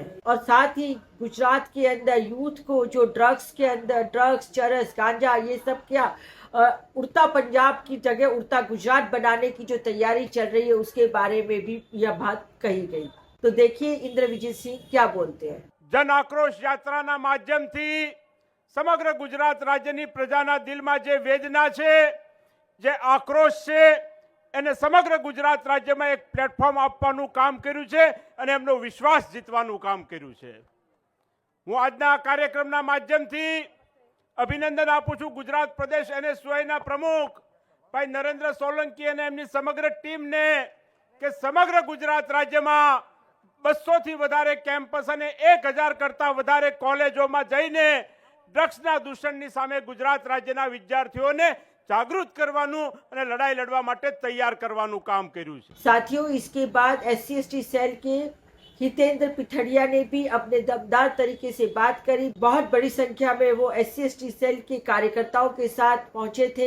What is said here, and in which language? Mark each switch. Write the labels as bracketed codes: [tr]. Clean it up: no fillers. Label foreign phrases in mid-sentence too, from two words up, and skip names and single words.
[hi] और साथ ही गुजरात के अंदर यूथ को जो ड्रग्स के अंदर ड्रग्स, चरस, गांजा ये सब क्या उड़ता पंजाब की जगह उड़ता गुजरात बनाने की जो तैयारी चल रही है उसके बारे में भी यह बात कही गई। तो देखिए इंद्रविजित सिंह क्या बोलते हैं। [gu] જન આક્રોશ યાત્રા માધ્યમ થી સમગ્ર ગુજરાત રાજ્ય કી પ્રજા દિલ મેં જે વેદના હૈ, જે આક્રોશ હૈ, એને સમગ્ર ગુજરાત રાજ્ય મેં એક પ્લેટફોર્મ આપવાનું કામ કર્યું છે અને એમનો વિશ્વાસ જીતવાનું કામ કર્યું છે। હું આજના કાર્યક્રમના માધ્યમથી અભિનંદન આપું છું ગુજરાત પ્રદેશ NSY ના પ્રમુખ ભાઈ નરેન્દ્ર સોલંકી અને એમની સમગ્ર ટીમ ને કે સમગ્ર ગુજરાત રાજ્ય મેં 200 થી વધારે કેમ્પસ અને 1000 કરતા વધારે કોલેજોં મેં જઈને ડ્રગ્સના દૂષણની સામે ગુજરાત રાજ્યના વિદ્યાર્થીઓને જાગૃત કરવાનું અને લડાઈ લડવા માટે તૈયાર કરવાનું કામ કર્યું છે। [hi] साथियों इसके बाद SC/ST सेल के हितेंद्र पिठड़िया ने भी अपने दमदार तरीके से बात करी। बहुत बड़ी संख्या में वो SC/ST सेल के कार्यकर्ताओं के साथ पहुंचे थे।